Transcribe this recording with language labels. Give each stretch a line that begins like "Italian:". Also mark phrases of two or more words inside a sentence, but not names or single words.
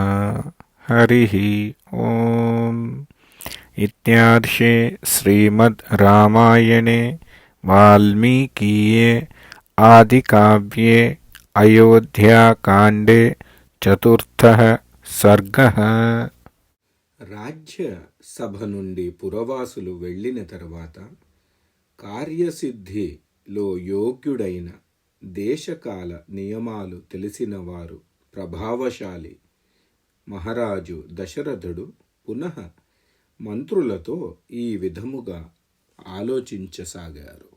Sanskrit: हरिः ॐ इत्यार्षे श्रीमद् रामायणे वाल्मीकीये आदिकाव्ये अयोध्याकाण्डे चतुर्थः सर्गः।
Telugu: రాజ్య సభ నుండి పురవాసులు వెళ్ళిన తర్వాత కార్యసిద్ధిలో యోగ్యుడైన దేశకాల నియమాలు తెలిసినవారు ప్రభావశాలి మహారాజు దశరథుడు పునః మంత్రులతో ఈ విధముగా ఆలోచించసాగారు.